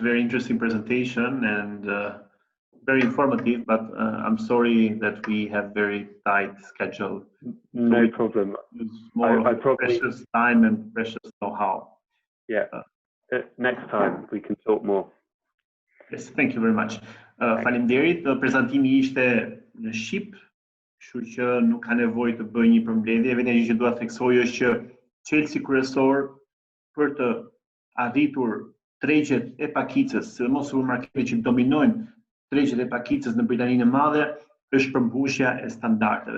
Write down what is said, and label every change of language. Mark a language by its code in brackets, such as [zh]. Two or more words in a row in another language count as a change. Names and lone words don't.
[en] Very interesting presentation and very informative, but I'm sorry that we have very tight schedule. No problem. More precious time and precious know-how. Yeah. Next time we can talk more. Yes, thank you very much. [sq] Faleminderit. Prezantimi ishte në Shqip, kështu që nuk ka nevojë të bëj një përmbledhje. Vetëm që dua të theksoj është që çelësi kryesor për të arritur tregjet e pakicës, sidomos supermarketet që dominojnë tregjet e pakicës në Britaninë e Madhe, është përmbushja e standardeve.